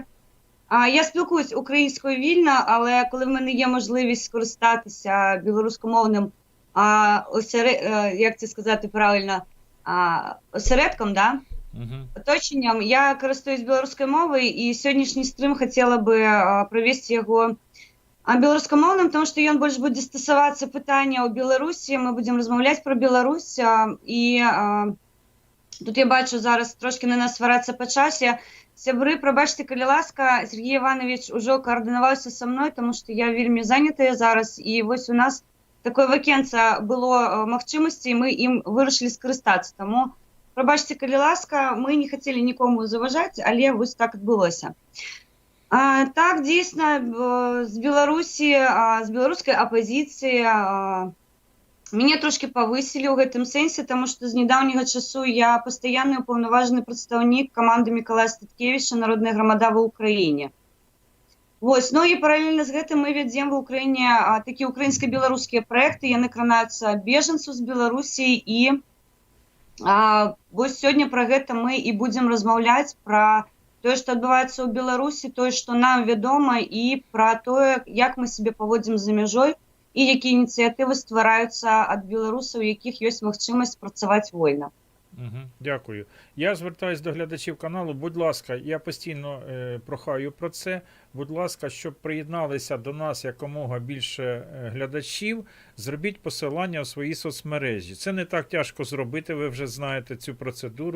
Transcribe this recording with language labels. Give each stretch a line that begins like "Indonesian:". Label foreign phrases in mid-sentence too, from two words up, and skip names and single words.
Ukrainian: Я спілкуюсь українською вільно, але коли в мене є можливість скористатися білоруськомовним, як це сказати правильно, осередком, да? Оточенням, я користуюсь білоруською мовою, і сьогоднішній стрім хотіла би провести його
Belarusian: беларускамоўным, тому што ён больш будзе стасавацца пытання ў Беларусі. Мы будзем размаўляць пра Беларусь, і тут я бачу зараз трошки на нас сварацца па часе. Сябры, прабачце, калі ласка, Сергей Иванович ужо каардынаваўся са мной, тому што я вельмі занятая зараз, і вось у нас такое вакенца было магчымасці, і мы ім вырашылі скарыстацца. Таму прабачце, калі ласка, мы не хацелі нікому заважаць, але вось так адбылося.
Ukrainian: Так, дійсно, з Білорусі, з білоруської опозиції
Belarusian: мяне трошки павысілі ў гэтым сэнсе, тому што з нядаўняга часу я пастаянны ўпаўнаважаны прадстаўнік каманды Мікалая Статкевіча «Народная грамада ва Ўкраіне». Вось, ну і паралельна з гэтым мы вядзем ва Ўкраіне такія украінска-беларускія праекты, яны кранаюцца бежанцаў з Беларусі, і вось сёння пра гэта мы і будзем размаўляць, пра тое, што адбываецца ў Беларусі, тое, што нам вядома, і пра тое, як мы сябе паводзім за мяжой, і якія ініцыятывы ствараюцца ад беларусаў, у якіх ёсць магчымасць працаваць вольна.
Ukrainian: Дякую. Я звертаюсь до глядачів каналу. Будь ласка, я постійно прохаю про це. Будь ласка, щоб приєдналися до нас якомога більше глядачів, зробіть посилання у свої соцмережі. Це не так тяжко зробити, ви вже знаєте цю процедуру.